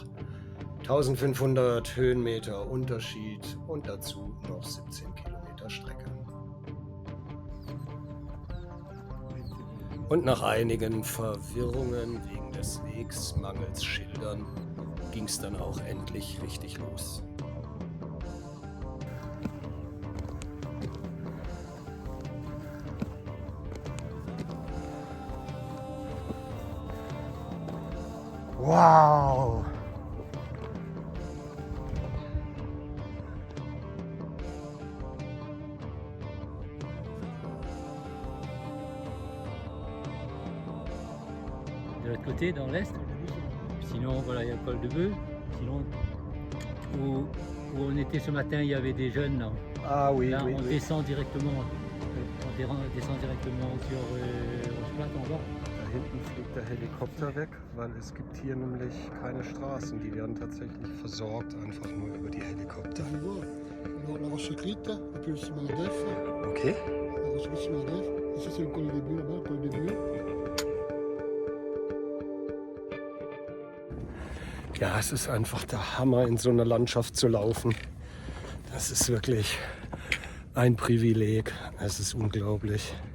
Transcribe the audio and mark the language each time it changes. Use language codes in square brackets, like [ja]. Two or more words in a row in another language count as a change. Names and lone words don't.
[de] 1500 Höhenmeter Unterschied und dazu noch 17 Kilometer Strecke. Und nach einigen Verwirrungen wegen des Wegs, mangels Schildern, ging es dann auch endlich richtig los. Wow! [fr] De l'autre côté, dans l'est. Sinon, voilà, il y a le col de Bœuf. Sinon, où on était ce matin, il y avait des jeunes. Là, Ah oui, là oui, on oui. descend directement. On descend directement sur Rosplat en bas. [de] Da hinten fliegt der Helikopter weg, weil es gibt hier nämlich keine Straßen. Die werden tatsächlich versorgt, einfach nur über die Helikopter. [fr] La roche écrite, et puis le ciment d'Ef, Okay. la roche le ciment d'Ef, et ça c'est le col des Bœufs là-bas, le col des Bœufs. [de] Ja, es ist einfach der Hammer, in so einer Landschaft zu laufen. Das ist wirklich ein Privileg. Es ist unglaublich.